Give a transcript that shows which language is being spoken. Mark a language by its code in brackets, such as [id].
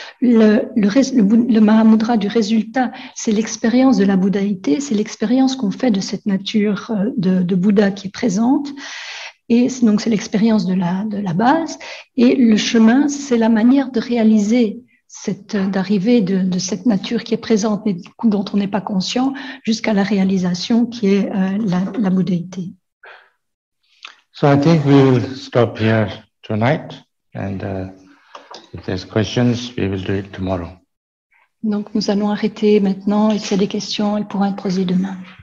[fr] Le Mahamudra du résultat, c'est l'expérience de la bouddhaïté, c'est l'expérience qu'on fait de cette nature de Bouddha qui est présente. Et donc, c'est l'expérience de la base. Et le chemin, c'est la manière de réaliser d'arriver de cette nature qui est présente mais du coup dont on n'est pas conscient jusqu'à la réalisation qui est la bouddhéité. [en] So I think we will stop here tonight, and if there's questions, we will do it tomorrow. [fr] Donc nous allons arrêter maintenant et s'il y a des questions, elles pourront être posées demain.